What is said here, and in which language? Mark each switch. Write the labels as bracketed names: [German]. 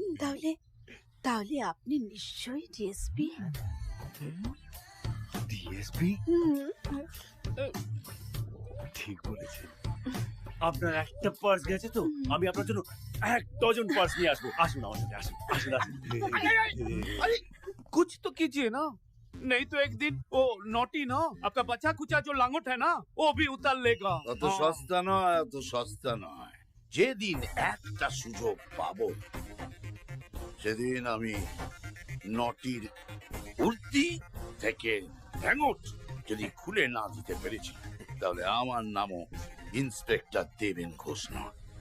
[Bangla] তাহলে তাহলে আপনি নিশ্চয়ই ডিএসপি। ডিএসপি? ঠিক বলেছেন। আপনার একটা পার্স গেছে তো, আমি আপনার জন্য 1 ডজন পার্স নিয়ে আসবো। আসুন আমার সাথে, আসুন আসুন আসুন। আরে [Hindi] कुछ तो कीजिए ना, नहीं तो एक दिन वो नोटी ना आपका बचा कुचा जो लांगोट है ना वो भी उतार लेगा। [Bangla] অত সস্তা নয়, অত সস্তা নয়। যেদিন একটা সুযোগ পাবো, সেদিন আমি নটির উর্দি থেকে ঠ্যাঙট যদি খুলে না দিতে পেরেছি, তাহলে আমার নামও ইন্সপেক্টর দেবেন ঘোষ নয়।